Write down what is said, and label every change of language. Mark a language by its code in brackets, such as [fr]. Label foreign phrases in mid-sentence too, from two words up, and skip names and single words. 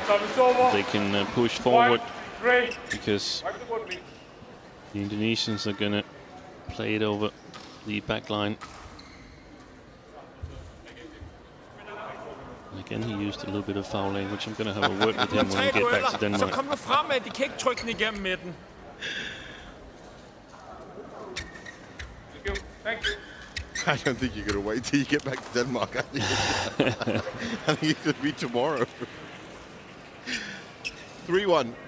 [en] They can push forward, because the Indonesians are going to play it over the back line. Again, he used a little bit of foul language. I'm going to have a word with him when we get back to Denmark. [da] Så kom nu fremad, de kan ikke trykke den igennem midten. [en] Thank you. I don't think you're going to wait till you get back to Denmark. I think it could be tomorrow. 3-1.